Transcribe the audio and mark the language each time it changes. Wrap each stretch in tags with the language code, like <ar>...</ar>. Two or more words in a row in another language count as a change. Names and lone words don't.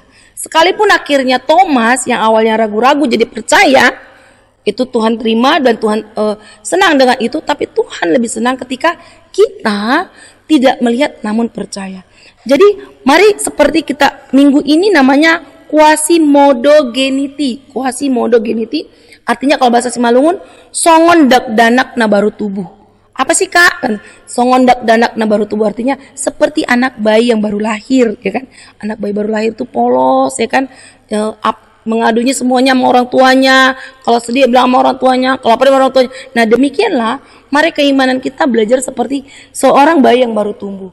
<id>Sekalipun akhirnya Thomas yang awalnya ragu-ragu jadi percaya, itu Tuhan terima dan Tuhan senang dengan itu. Tapi Tuhan lebih senang ketika kita tidak melihat namun percaya. Jadi mari seperti kita minggu ini namanya Quasimodogeniti. Quasimodogeniti artinya kalau bahasa Simalungun,</id> <sml>songon dak danak na baru tubuh.</sml> <id>Apa sih Kak?</id> <sml>Songon dak danak na baru tubuh</sml> <id>artinya seperti anak bayi yang baru lahir, ya kan? Anak bayi baru lahir itu polos, ya kan? Mengadunya semuanya sama orang tuanya. Kalau sedih bilang sama orang tuanya, kalau apa sama orang tuanya. Nah demikianlah, mari keimanan kita belajar seperti seorang bayi yang baru tumbuh.</id>